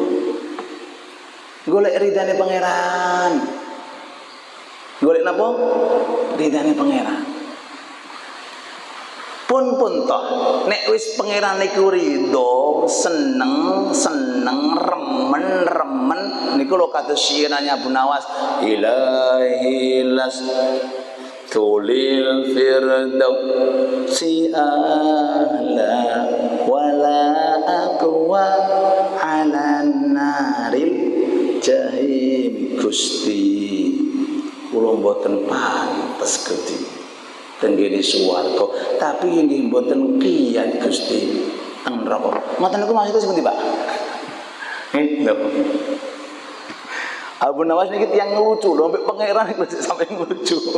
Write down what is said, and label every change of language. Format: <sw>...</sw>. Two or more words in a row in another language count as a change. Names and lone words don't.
<jv>Golek ridane pangeran. Golek napa? Ridane pangeran. Pun toh nek wis pangeran niku ridho, seneng remen niku lho kados syirannya Abu Nawas,</jv> <ar>إلهي لست للفردوس أهلا ولا أقوى على نار الجحيم.</ar> <jv>Gusti kula mboten pantes Gusti tenggene swarga, tapi nggih mboten kiyat Gusti teng neraka. Ngoten niku maksudipun sepundi, Pak? Lho. Abu Nawas niki tiyang lucu lho, mbek pangeran niku sampe lucu.</jv>